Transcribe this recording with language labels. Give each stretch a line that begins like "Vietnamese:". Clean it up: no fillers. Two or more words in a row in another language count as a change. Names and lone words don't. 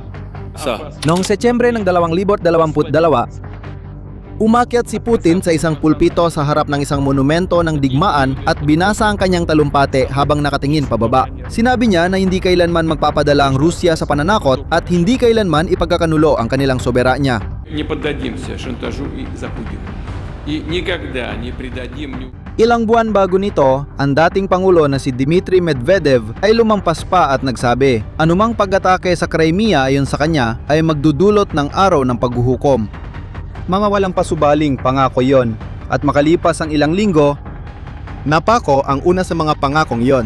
Filipino: Noong Setyembre ng 2022, umakyat si Putin sa isang pulpito sa harap ng isang monumento ng digmaan at binasa ang kanyang talumpate habang nakatingin pababa. Sinabi niya na hindi kailanman magpapadala ang Rusya sa pananakot at hindi kailanman ipagkakanulo ang kanilang soberanya.
Russian: Не поддадимся шантажу и запугиванию. И никогда не предадим.
Filipino: Ilang buwan bago nito, ang dating Pangulo na si Dmitry Medvedev ay lumampas pa at nagsabi, anumang pag-atake sa Crimea ayon sa kanya ay magdudulot ng araw ng paghuhukom. Mga walang pasubaling pangako yon, at makalipas ang ilang linggo, napako ang una sa mga pangakong yon.